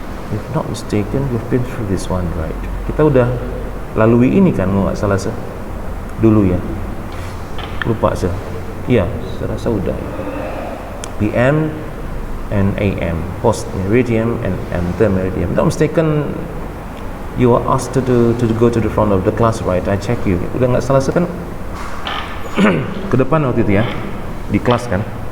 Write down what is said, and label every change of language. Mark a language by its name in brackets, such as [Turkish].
[English] If not mistaken, we've been through this one, right? [Indonesian] Kita udah lalui ini kan, nggak salah dulu ya. Lupa sih. Iya, saya rasa udah. [English] PM and AM, post meridian and ante meridian. If not mistaken, you are asked to go to the front of the class, right? I check you. [Indonesian] Udah nggak salah kan? Ke depan waktu itu ya, di kelas kan?